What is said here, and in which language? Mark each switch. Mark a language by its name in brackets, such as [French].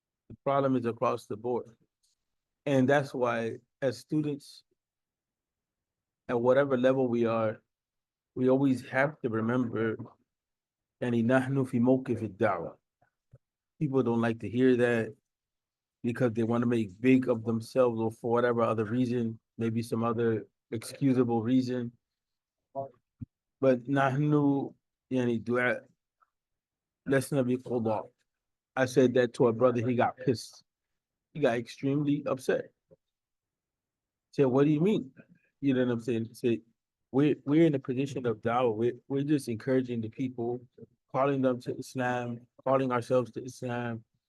[English] The problem is across the board. And that's why, as students, at whatever level we are, we always have to remember, [Arabic] يعني نحن في موقف الدعوة. [English] People don't like to hear that because they want to make big of themselves, or for whatever other reason, maybe some other excusable reason. But [Arabic] نحن يعني دعاء [English] let's not be called off. I said that to a brother, he got pissed. He got extremely upset. Said, what do you mean? You know what I'm saying? Say, we're in a position of dawah. We're just encouraging the people, calling them to Islam, calling ourselves to Islam.